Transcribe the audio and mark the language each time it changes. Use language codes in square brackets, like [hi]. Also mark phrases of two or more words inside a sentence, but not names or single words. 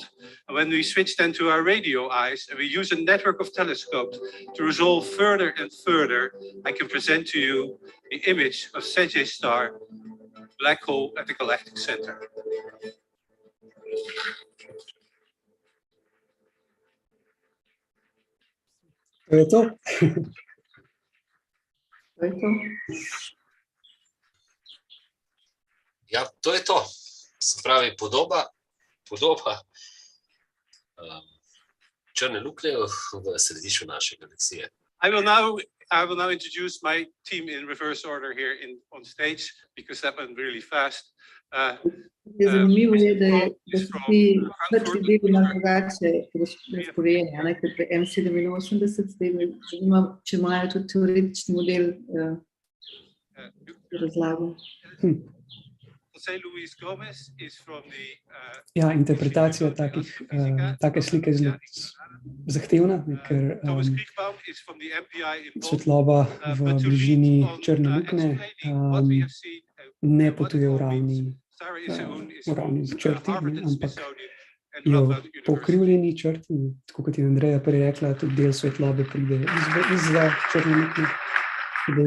[en] And when we switch then to our radio eyes and we use a network of telescopes to resolve further and further, I can present to you the image of Sagittarius star, black hole at the galactic center. [sl] To je to. Ja, to je to. Se pravi, podoba črne luknje v središču naše galaksije. [en] I will now introduce my team in reverse order here on stage because that went really fast. [sl] Zanimivo je, da so ti vrsti deli malo drugače razporejeni, ker pri M87 zdaj me zanima, če imajo tudi teoretični model razlago. Ja, interpretacija take slike je zelo zahtevna, ker svetloba v bližini črne luknje ne potuje v ravni črti, ampak jo po ukrivljeni črti, tako kot je Andreja prej rekla, tudi del svetlobe pride izza črne luknje.